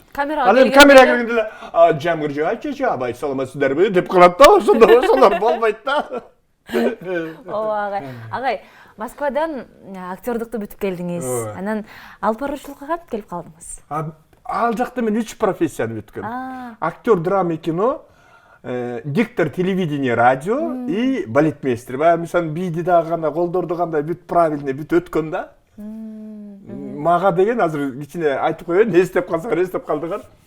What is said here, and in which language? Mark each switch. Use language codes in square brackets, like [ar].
[ky] Камера киргенде эле жамгыр жаачы, абай саламатсыздарбы деп калат да, ошолор болбойт да. Ооба агай, Москвадан актёрдукту бүтүп келдиңиз. Анан алып баруучулукка кантип келип калдыңыз? Ал жакта мен 3 профессияны бүткөм. [ru] Актер драма и кино, диктор телевидение, радио и балетмейстер. [ky] Мисалы бийди дагы кандай, колдорду кандай бүт правильный бүт өткөн да. Мага деген азыр кичине айтып коеюн, не эстеп калдыган.